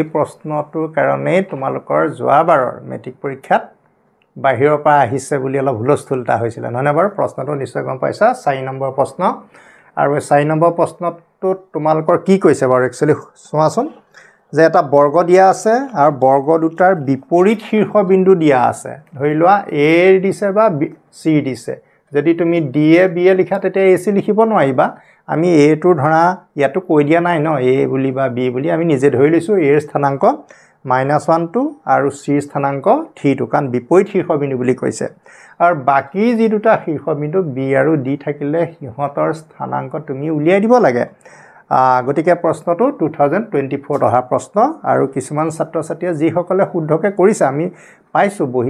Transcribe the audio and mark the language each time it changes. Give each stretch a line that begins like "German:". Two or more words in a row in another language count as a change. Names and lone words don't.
Assamese: প্ৰশ্নটোৰ কাৰণে তোমালোকৰ যোৱাবাৰৰ মেট্ৰিক পৰীক্ষাত বাহিৰৰ পৰা আহিছে বুলি অলপ হুলস্থুলতা হৈছিল নহয় বাৰু প্ৰশ্নটো নিশ্চয় গম পাইছা 4 নম্বৰ প্ৰশ্ন আৰু 4 নম্বৰ প্ৰশ্নটো তোমালোকৰ কি কৈছে বাৰু একচুয়ালি সোমাচোন যে এটা বৰ্গ দিয়া আছে আৰু বৰ্গ দুটাৰ বিপৰীত শীৰ্ষবিন্দু দিয়া আছে ধৰি লোৱা a দিছে বা c দিছে যদি তুমি d a b a লিখা তেতিয়া ac লিখিব নোৱাৰিবা আমি a টো ধৰা ইয়াতো কৈ দিয়া নাই ন a বুলি বা b বুলি আমি নিজে ধৰি লৈছো a ৰ স্থানাঙ্ক -1 আৰু c ৰ স্থানাঙ্ক 3 কাৰণ বিপৰীত শীৰ্ষবিন্দু বুলি কৈছে আৰু বাকি যি দুটা শীৰ্ষবিন্দু b আৰু d থাকিলে সিহঁতৰ স্থানাঙ্ক তুমি উলিয়াই দিব লাগে গতিকে প্ৰশ্নটো 2024 অহা প্ৰশ্ন আৰু কিছুমান ছাত্ৰ ছাত্ৰীয়ে যি সকলে শুদ্ধকে কৰিছে আমি পাইছো বহি